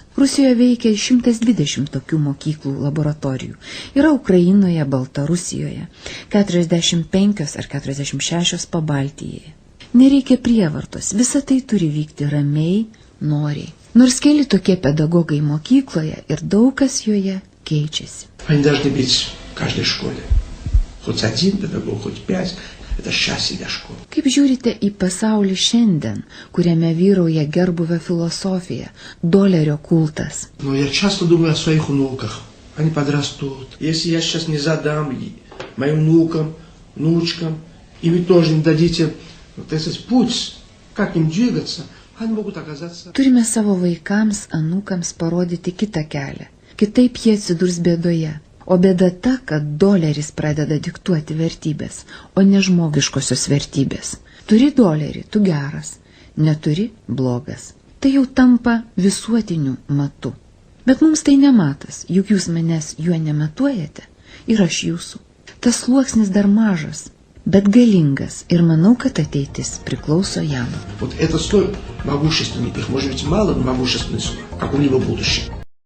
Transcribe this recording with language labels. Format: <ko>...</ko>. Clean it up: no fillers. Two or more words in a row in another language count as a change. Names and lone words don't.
<lt>Rusijoje veikia 120 tokių mokyklų laboratorijų. Yra Ukrainoje, Baltarusijoje, 45 ar 46 Pabaltijoje. Nereikia prievartos, visa tai turi vykti ramiai, noriai. Nors keli tokie pedagogai mokykloje ir daug kas joje keičiasi.</lt> <ru>Они должны быть в каждой школе. Хоть один педагог, хоть 5. Это счастье для школы.</ru> <lt>Kaip žiūrite į pasaulį šiandien, kuriame vyrauja gerbuvio filosofija, dolerio kultas?</lt> <ru>Но я часто думаю о своих внуках. Они подрастут. Если я сейчас не задам моим внукам, внучкам, и вы тоже не дадите вот этот путь, как им двигаться, они могут оказаться...</ru> <lt>Turime savo vaikams, anūkams parodyti kitą kelią. Kitaip jie atsidurs bėdoje. O bėda ta, kad doleris pradeda diktuoti vertybės, o ne žmogiškosios vertybės. Turi dolerį, tu geras. Neturi, blogas. Tai jau tampa visuotiniu matu. Bet mums tai nematas, juk jūs manęs juo nematuojate ir aš jūsų. Tas sluoksnis dar mažas, bet galingas ir manau, kad ateitis priklauso jam.</lt> <ru>Вот этот слой могущественный, их может быть мало, но могущественный слой, как у него будущее.</ru>